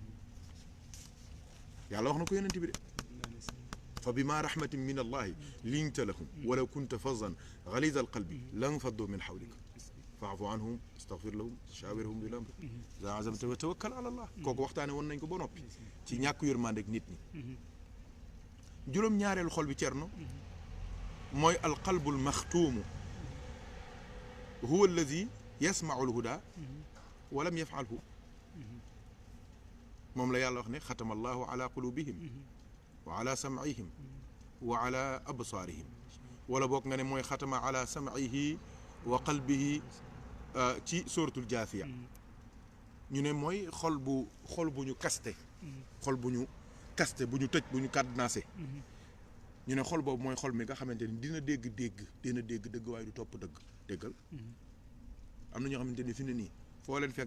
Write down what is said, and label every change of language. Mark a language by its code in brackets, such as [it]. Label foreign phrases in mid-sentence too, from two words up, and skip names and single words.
[wo] yàlla wax na ko yonent bi de [ar] فبما رحمة من الله لنت لهم ولو كنت فظا غليظ القلب لانفضوا من حولك فاعف عنهم استغفر لهم شاورهم بالأمر إذا عزمت وتوكل على الله [wo] kooku waxtaane woon nañ ko ba noppi ci ñàkk yërmande ak nit ñi juróom ñaareelu xol bi Cerno mooy [ar] القلب المختوم هو الذي يسمع الهدى ولم يفعله [wo] moom la yàlla wax ne [ar] ختم الله على قلوبهم وعلى سمعهم وعلى أبصارهم [wo] wala boog nga ne mooy [ar] ختم على سمعه وقلبه [wo] ci [ar] سورة الجاثية [wo] ñu ne mooy xol bu ñu kaste xol bu ñu kaste bu ñu tëj bu ñu cadenassé ñu ne xol boobu mooy xol mi nga xamante ni dina dégg dëgg waaye du topp déggal am na ñoo xamante ni fi ne nii foo leen fekk